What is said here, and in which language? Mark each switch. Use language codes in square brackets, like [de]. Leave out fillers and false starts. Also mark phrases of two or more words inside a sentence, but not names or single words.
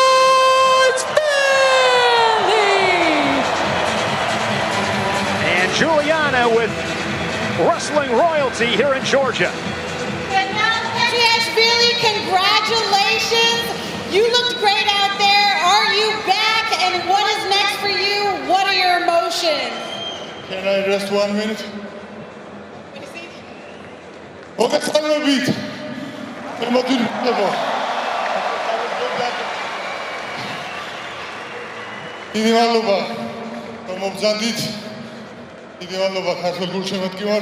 [en] And Juliana with wrestling royalty here in Georgia. Petriashvili, congratulations. You looked great out there. Are you back? And what is next for you? What are your emotions? Can I rest 1 minute? [ka] მოგესალმებით. მოდიდება. დიდი მადლობა, რომ მობრძანდით. დიდი მადლობა ქართულ გულშემატკივარს.